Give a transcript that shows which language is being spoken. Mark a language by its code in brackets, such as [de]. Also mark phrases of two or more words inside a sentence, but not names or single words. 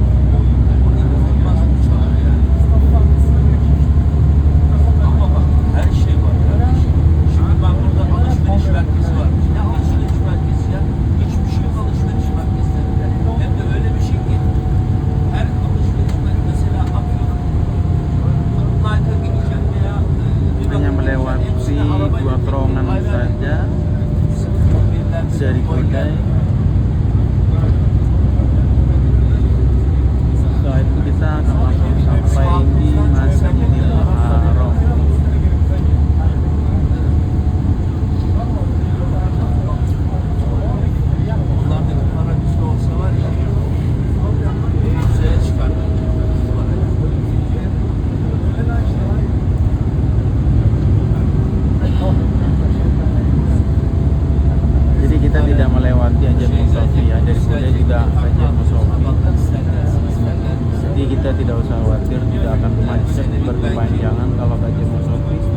[tr] İnanılmaz göç alıyor yani. Ama bak her şey var kardeşim. Şimdi ben burada alışveriş merkezi var. Ne alışveriş merkezi ya? Hiçbir şey yok alışveriş merkezlerinde. Hem de öyle bir şey ki her alışveriş merkezi mesela atıyorum Nike'a gideceğim veya [id] Hanya melewati dua terowongan saja dari Kodai. Setelah itu kita akan langsung sampai di Masjidil Haram. [tr] Bunlardaki para bizde olsa var ya yükseğe çıkardık. [id] Jadi kita tidak melewati Hajar Musofi ya, dari Kodai juga Hajar Musofi. Jadi kita tidak usah khawatir, tidak akan macet berkepanjangan kalau ke Hajar Musofi.